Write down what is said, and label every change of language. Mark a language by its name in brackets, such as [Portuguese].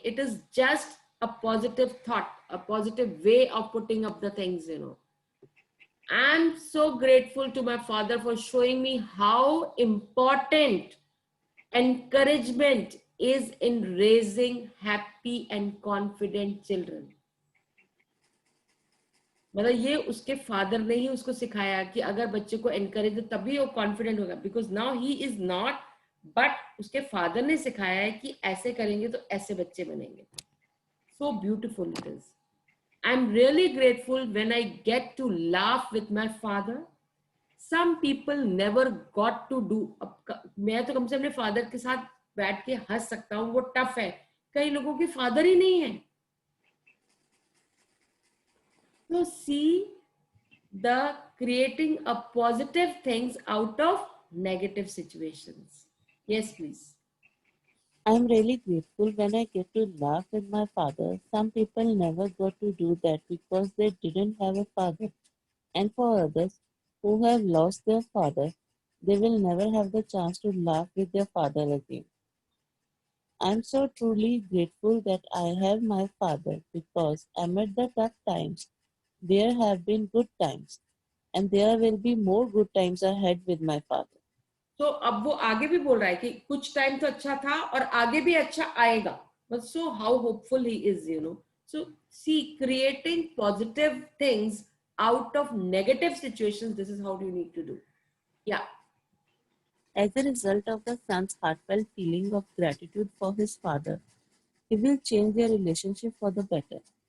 [English] It is just a positive thought, a positive way of putting up the things, you know. I'm so grateful to my father for showing me how important encouragement is in raising happy and confident children. [Hindi] मतलब ये उसके father ने ही उसको सिखाया कि अगर बच्चे को एनकरेज तभी वो कॉन्फिडेंट होगा. [English] because now he is not, [Hindi] but उसके फादर ने सिखाया है कि ऐसे करेंगे तो ऐसे बच्चे बनेंगे. [English] So beautiful it is. I'm really grateful when I get to laugh with my father. Some people never got to do. [Hindi] मैं तो कम से अपने फादर के साथ बैठ के हंस सकता हूँ, वो टफ है. कई लोगों के फादर ही नहीं है. [English] So see the creating a positive things out of negative situations. Yes, please. I am really grateful when I get to laugh with my father. Some people never got to do that because they didn't have a father. And for others who have lost their father, they will never have the chance to laugh with their father again. I am so truly grateful that I have my father because amid the tough times, there have been good times, and there will be more good times ahead with my father. [Hindi] तो अब वो आगे भी बोल रहा है कि कुछ टाइम तो अच्छा था और आगे भी अच्छा आएगा. [English] But so how hopeful he is, you know. So see creating positive things out of negative situations, this is how you need to do. Yeah. As a result of the son's heartfelt feeling of gratitude for his father, he will change their relationship for the better.